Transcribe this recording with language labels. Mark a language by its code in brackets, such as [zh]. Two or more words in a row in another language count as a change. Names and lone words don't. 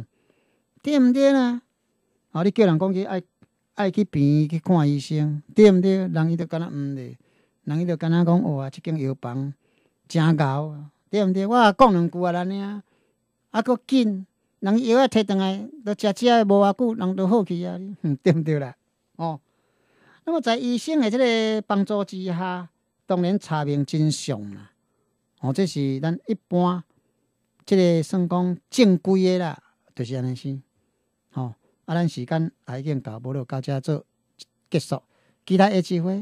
[nan] 对毋对啦？你叫人讲去爱去病院去看医生，对毋对？人伊就敢若毋咧。人伊就敢若讲即间药房真牛，对毋对？我也讲2句啊，咱尔搁紧，人药啊摕转来，都食无偌久，人都好去啊，对毋对啦？那么在医生的即个帮助之下，当然查明真相啦。这是咱一般即个算讲正规的啦，就是安尼先。咱时间也已经到，无就到这做结束，期待下次会。